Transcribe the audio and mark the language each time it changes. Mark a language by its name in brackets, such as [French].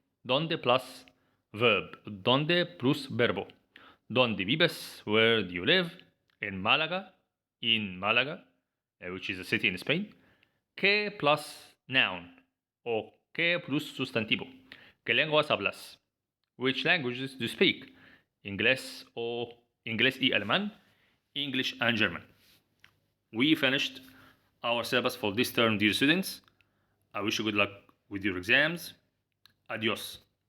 [English] Donde plus verb. [Spanish] Donde plus verbo. Donde vives? [English] Where do you live? In Malaga, which is a city in Spain. [Spanish] ¿Qué plus noun? O ¿qué plus sustantivo? ¿Qué lenguas hablas? [English] Which languages do you speak? [Spanish] Inglés y alemán, [English] English and German. We finished our syllabus for this term, dear students. I wish you good luck with your exams. Adios.